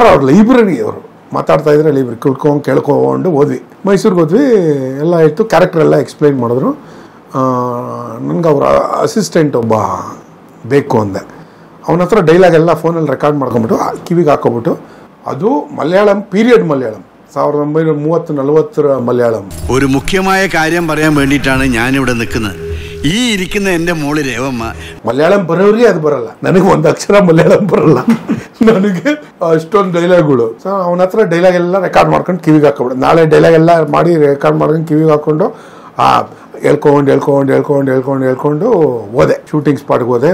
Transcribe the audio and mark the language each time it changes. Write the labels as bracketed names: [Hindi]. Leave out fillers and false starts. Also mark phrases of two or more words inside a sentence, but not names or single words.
[Kannada] ಅವ್ರ ಲೈಬ್ರರಿ, ಅವರು ಮಾತಾಡ್ತಾ ಇದ್ರೆ ಲೈಬ್ರರಿ ಕೇಳ್ಕೊಂಡು ಹೋದ್ವಿ. ಮೈಸೂರಿಗೆ ಹೋದ್ವಿ, ಎಲ್ಲ ಇತ್ತು. ಕ್ಯಾರೆಕ್ಟರ್ ಎಲ್ಲ ಎಕ್ಸ್ಪ್ಲೈನ್ ಮಾಡಿದ್ರು. ನನಗೆ ಅವರ ಅಸಿಸ್ಟೆಂಟ್ ಒಬ್ಬ ಬೇಕು ಅಂದೆ. ಅವನ ಹತ್ರ ಡೈಲಾಗ್ ಎಲ್ಲ ಫೋನಲ್ಲಿ ರೆಕಾರ್ಡ್ ಮಾಡ್ಕೊಂಬಿಟ್ಟು ಕಿವಿಗೆ ಹಾಕೋಬಿಟ್ಟು, ಅದು മലയാളം പീരിയഡ് മലയാളം 1930-40 മലയാളം. [Malayalam] ഒരു മുഖ്യമായ കാര്യം പറയാൻ വേണ്ടിയിട്ടാണ് ഞാനിവിടെ നിൽക്കുന്നത്. ഈ ഇരിക്കുന്ന എൻ്റെ മോള് രേവമ്മ. [Kannada] ಮಲಯಾಳಂ ಬರೋರಿಗೆ ಅದು ಬರಲ್ಲ, ನನಗೆ ಒಂದು ಅಕ್ಷರ ಮಲಯಾಳಂ ಬರಲ್ಲ. ನನಗೆ ಅಷ್ಟೊಂದು ಡೈಲಾಗ್ಗಳು. ಸೊ ಅವನ ಹತ್ರ ಡೈಲಾಗ್ ಎಲ್ಲ ರೆಕಾರ್ಡ್ ಮಾಡ್ಕೊಂಡು ಕಿವಿಗೆ ಹಾಕೋಬಿಡು. ನಾಳೆ ಡೈಲಾಗ್ ಎಲ್ಲ ಮಾಡಿ ರೆಕಾರ್ಡ್ ಮಾಡ್ಕೊಂಡು ಕಿವಿಗೆ ಹಾಕ್ಕೊಂಡು ಹೇಳ್ಕೊಂಡು ಹೋದೆ. ಶೂಟಿಂಗ್ ಸ್ಪಾಟ್ಗೆ ಹೋದೆ.